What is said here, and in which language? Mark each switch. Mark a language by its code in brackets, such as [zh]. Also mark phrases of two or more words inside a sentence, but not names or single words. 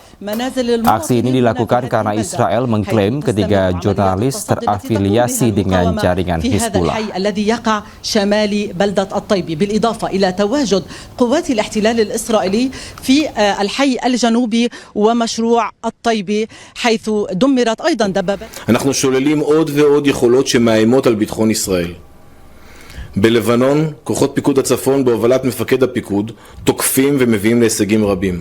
[id] Aksi ini dilakukan karena Israel mengklaim ketiga jurnalis terafiliasi dengan jaringan Hizbullah. [he] אנחנו שוללים עוד ועוד יכולות שמאיימות על ביטחון ישראל. בלבנון, כוחות פיקוד הצפון בהובלת מפקד הפיקוד תוקפים ומביאים להישגים רבים.